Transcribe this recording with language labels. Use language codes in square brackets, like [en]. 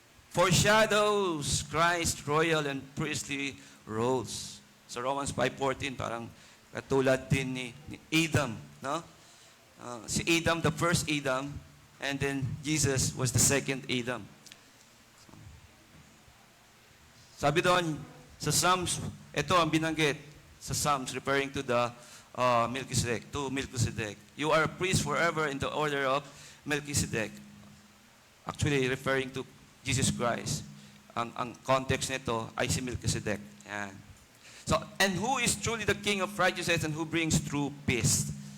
[en] Foreshadows Christ's royal and priestly roles. [tl] So Romans 5:14, parang katulad din ni Adam. No? [en] Si Adam, the first Adam, and then Jesus was the second Adam. [tl] Sabi doon, sa Psalms, ito ang binanggit sa Psalms [en] referring to the Melchizedek. You are a priest forever in the order of Melchizedek. Actually, referring to Jesus Christ. [tl] Ang context nito ay si Melchizedek. Yan. [en] So, and who is truly the King of righteousness and who brings true peace?